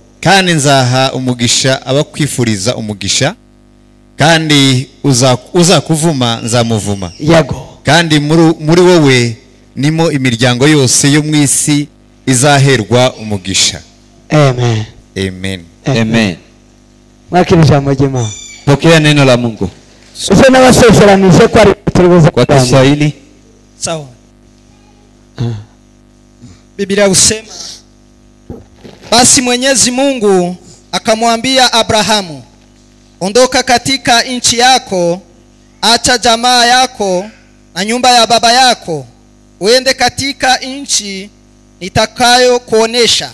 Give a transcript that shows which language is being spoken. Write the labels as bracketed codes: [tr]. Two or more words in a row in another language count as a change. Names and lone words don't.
[rn] Kandi nzaha umugisha abakwifuriza umugisha, kandi uzakuvuma nzamuvuma. Yego. Kandi muri wowe nimo imiryango yose yo mu isi izaherwa umugisha. Amen. Amen. Amen. Mwakira ijambo ry'Imana. [sw] Pokea neno la Mungu. [rn] Sasa nawasezeranije ko ari tuliweza [sw] kwa Kiswahili. Sawa. Biblia husema, basi Mwenyezi Mungu akamwambia Abrahamu, ondoka katika nchi yako, acha jamaa yako na nyumba ya baba yako, uende katika nchi nitakayo kuonesha.